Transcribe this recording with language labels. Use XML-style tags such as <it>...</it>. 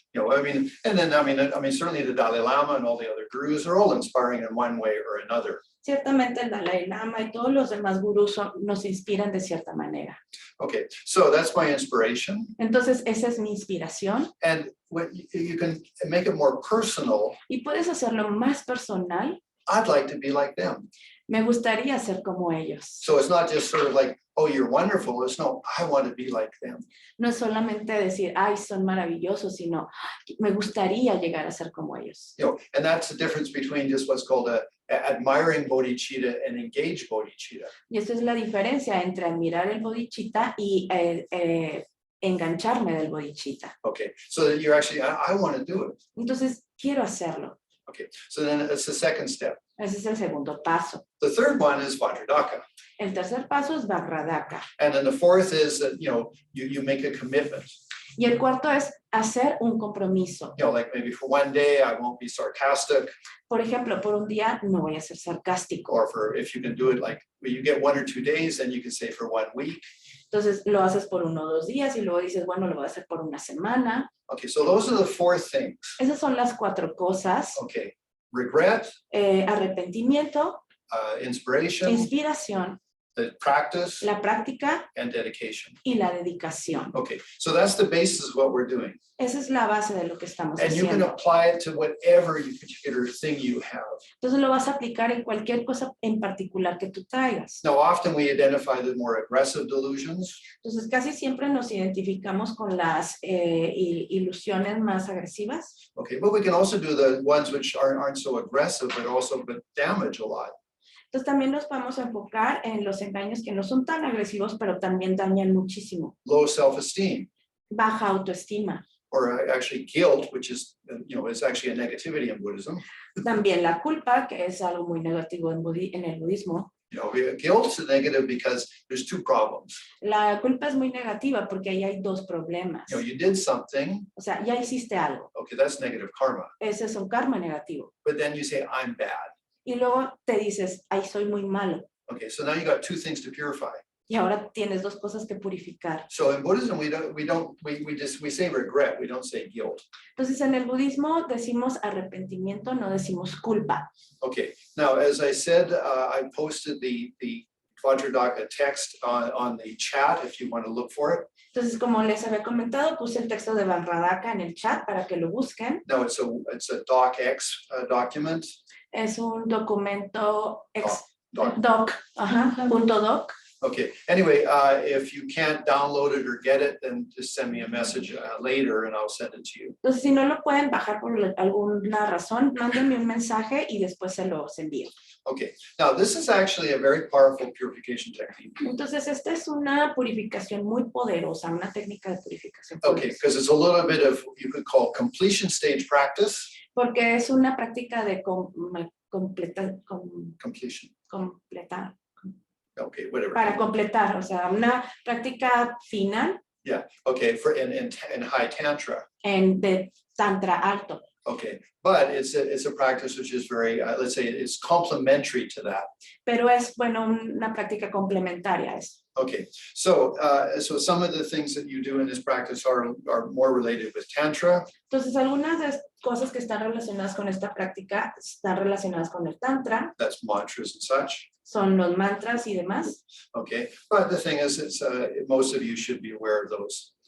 <en>You know, I mean, and then I mean, certainly the Dalai Lama and all the other gurus are all inspiring in one way or another.</en> <es>Ciertamente el Dalai Lama y todos los demás gurús nos inspiran de cierta manera.</es> <en>Okay, so that's my inspiration.</en> <es>Entonces, esa es mi inspiración.</es> <en>And what you can make it more personal.</en> <es>Y puedes hacerlo más personal.</es> <en>I'd like to be like them.</en> <es>Me gustaría ser como ellos.</es> <en>So it's not just sort of like, oh, you're wonderful. It's no, I want to be like them.</en> <es>No es solamente decir, ay, son maravillosos, sino me gustaría llegar a ser como ellos.</es> <en>You know, and that's the difference between just what's called a admiring bodhicitta and engaged bodhicitta.</en> <es>Y esa es la diferencia entre admirar el bodhicitta y engancharme del bodhicitta.</es> <en>Okay, so that you're actually, I want to do it.</en> <es>Entonces, quiero hacerlo.</es> <en>Okay, so then it's the second step.</en> <es>Ese es el segundo paso.</es> <en>The third one is Vajra Daka.</en> <es>El tercer paso es Vajra Daka.</es> <en>And then the fourth is that, you know, you make a commitment.</en> <es>Y el cuarto es hacer un compromiso.</es> <en>You know, like maybe for one day, I won't be sarcastic.</en> <es>Por ejemplo, por un día no voy a ser sarcástico.</es> <en>Or for, if you can do it like, well, you get 1 or 2 days, then you can say for 1 week.</en> <es>Entonces lo haces por 1 o 2 días y luego dices, bueno, lo voy a hacer por una semana.</es> <en>Okay, so those are the 4 things.</en> <es>Esas son las 4 cosas.</es> <en>Okay, regret,</en> <es>Arrepentimiento,</es> <en>inspiration,</en> <es>inspiración,</es> <en>the practice,</en> <es>la práctica</es> <en>and dedication.</en> <es>y la dedicación.</es> <en>Okay, so that's the basis of what we're doing.</en> <es>Esa es la base de lo que estamos</es> <en>And you can</en> <es>haciendo.</es> <en>apply it to whatever particular thing you have.</en> <es>Entonces lo vas a aplicar en cualquier cosa en particular que tú traigas.</es> <en>Now, often we identify the more aggressive delusions.</en> <es>Entonces casi siempre nos identificamos con las ilusiones más agresivas.</es> <en>Okay, but we can also do the ones which aren't so aggressive, but damage a lot.</en> <es>Entonces también nos vamos a enfocar en los engaños que no son tan agresivos, pero también dañan muchísimo.</es> <en>Low self-esteem,</en> <es>Baja autoestima.</es> <en>or actually guilt, which is, you know, is actually a negativity in Buddhism.</en> <es>También la culpa, que es algo muy negativo en el budismo.</es> <en>You know, guilt is negative because there's 2 problems.</en> <es>La culpa es muy negativa porque ahí hay 2 problemas.</es> <en>You know, you did something,</en> <es>O sea, ya hiciste algo.</es> <en>okay, that's negative karma.</en> <es>Ese es un karma negativo.</es> <en>But then you say, I'm bad.</en> <es>Y luego te dices, ay, soy muy malo.</es> <en>Okay, so now you got 2 things to purify.</en> <es>Y ahora tienes 2 cosas que purificar.</es> <en>So in Buddhism, we say regret, we don't say guilt.</en> <es>Entonces en el budismo decimos arrepentimiento, no decimos culpa.</es> <en>Okay, now, as I said, I posted the Vajra Daka text on the chat if you want to look for it.</en> <es>Entonces, como les había comentado, puse el texto de Vajra Daka en el chat para que lo busquen.</es> <en>No, it's a docx document.</en> <es>Es un documento</es> <en>Doc.</en> <es>doc.</es> <en>Okay, anyway, if you can't download it or get it, then just send me a message later and I'll send it to you.</en> <es>Entonces, si no lo pueden bajar por alguna razón, mándenme un mensaje y después se los envío.</es> <en>Okay, now this is actually a very powerful purification technique.</en> <es>Entonces, esta es una purificación muy poderosa, una técnica de purificación</es> <en>Okay,</en> <es>poderosa.</es> <en>because it's a little bit of, you could call completion stage practice.</en> <es>Porque es una práctica de completar.</es> <en>Okay, whatever.</en> <es>Para completar, o sea, una práctica final</es> <en>Yeah, okay, for in high tantra.</en> <es>de tantra alto.</es> <en>Okay, but it's a practice which is very, let's say, it's complementary to that.</en> <es>Pero es, bueno, una práctica complementaria.</es> <en>Okay, so some of the things that you do in this practice are more related with tantra.</en> <es>Entonces, algunas de las cosas que están relacionadas con esta práctica están relacionadas con el tantra.</es> <en>That's mantras and such.</en> <es>Son los mantras y demás.</es> <en>Okay, but the thing is, it's most of you should be aware of those.</en>